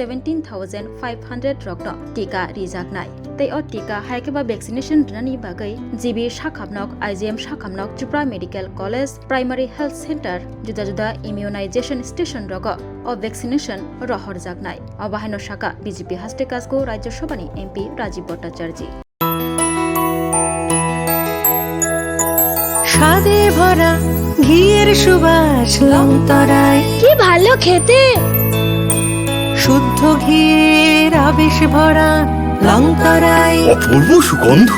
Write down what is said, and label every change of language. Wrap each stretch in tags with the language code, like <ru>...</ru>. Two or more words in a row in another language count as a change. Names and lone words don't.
<brx>17,500 रग्न टीका रिजाकनाय तै अ टीका हायकेबा वैक्सीनेशन रनानि बागै जीबी शाखामनक IGM शाखामनक त्रिपुरा मेडिकल कलेज</brx> <en>primary health center</en> <brx>जुदा जुदा</brx> <en>immunization station</en> <brx>रग अ वैक्सीनेशन रहर जाकनाय अबाहायनो शाखा BJP हास्ते काजको राज्यसभानि MP राजीव भट्टाचार्य</brx> <bn>স্বাদে ভরা ঘিয়ের সুবাস লংতরায় কি ভালো খেতে শুদ্ধ ঘিয়ের আবেশ ভরা লংতরায় অপূর্ব সুগন্ধ</bn>